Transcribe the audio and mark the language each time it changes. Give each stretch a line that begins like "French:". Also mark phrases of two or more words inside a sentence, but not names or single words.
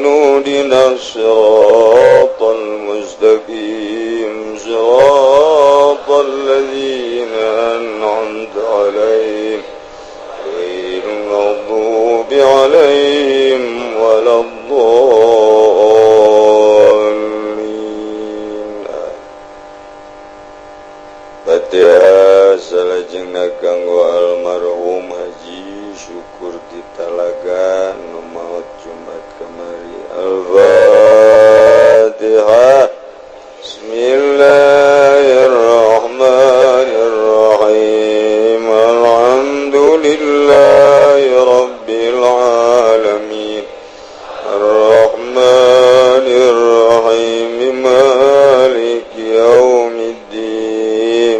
Arabic: اهدنا الصراط المستقيم. صراط الذين أنعمت عليهم غير المغضوب عليهم ولا الضالين.
Sundanese: Fatihah salajengna kanggo almarhum Haji Syukur Ditalaga nu maot Jumat kamari.
Arabic: Al-Fatihah. Bismillahirrahmanirrahim. الحمد لله رب العالمين. Arrahmanirrahim. مالك يوم الدين.